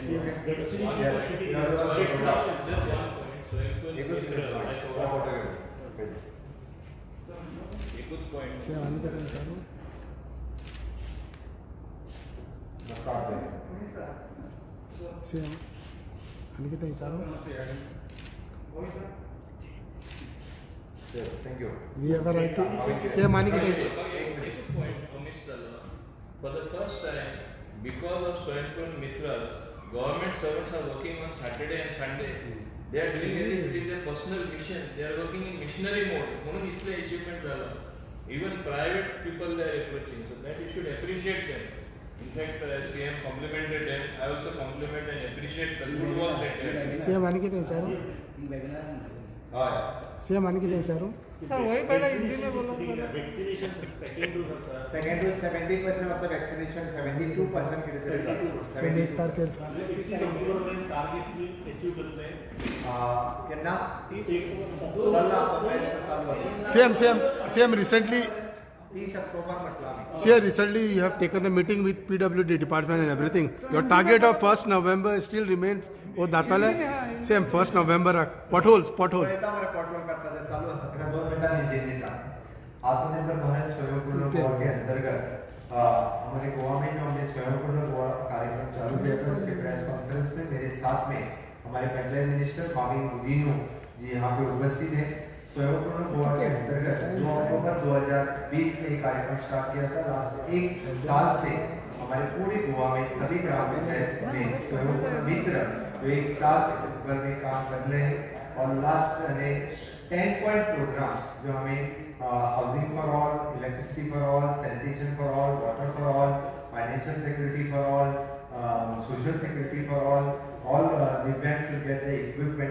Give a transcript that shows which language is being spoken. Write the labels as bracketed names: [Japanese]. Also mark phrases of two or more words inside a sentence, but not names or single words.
[Konkani] से आनी कितें विचारू. से आनी कितें विचारू. [English] Yes, thank you. we have a right to [Konkani] सेम आनी कितें. [English] For the first time, because of Swayampoorn Mitra, government servants are working on Saturday and Sunday. They are doing as if it is their personal mission. They are working in missionary mode. [Konkani] म्हणून इतले achievement झाला. [English] Even private people they are approaching. So that you should appreciate them. In fact, CM complimented them. I also compliment and appreciate the good work that they are doing. [Konkani] सेम आनी कितें विचारू. हय. सेम आनी कितें विचारू. [Hindi] सर वही पहले हिंदी में बोलो. [English] vaccination second dose आसा. second dose 70% of the vaccination 72% [Konkani] कितें तरी जालें. सेम 1 तारखेर. [English] target achieve [Konkani] करतले. केन्ना [English] Same recently [Konkani] 30 ऑक्टोबर म्हटलं आमी. [English] See, recently you have taken a meeting with PWD department and everything. Your target of 1st November still remains. Oh, datale. Same 1st November. Potholes. [Konkani] पळयता मरे पोर्टल करता ते चालू आसा. तेका 2 मिनटांनी निधी दिता. [Hindi] आत्मनिर्भर भारत स्वयंपूर्ण गोवा के अंतर्गत हमारे गोवा में जो हमने स्वयंपूर्ण गोवा कार्यक्रम चालू किया था उसके [English] press conference [Hindi] में मेरे साथ में हमारे पंचायत मिनिस्टर माविन गुदीनो जी यहाँ पे उपस्थित हैं. स्वयंपूर्ण गोवा के अंतर्गत 2 अक्टूबर 2020 में एक कार्यक्रम स्टार्ट किया था. लास्ट 1 साल से हमारे पूरे गोवा में सभी ग्राम पंचायत में स्वयंपूर्ण मित्र जो 1 साल भर में काम कर रहे हैं. [English] और last 10 point programme [Hindi] जो हमें [English] housing for all, electricity for all, sanitation for all, water for all, financial security for all, social security for all divyang should get the equipment.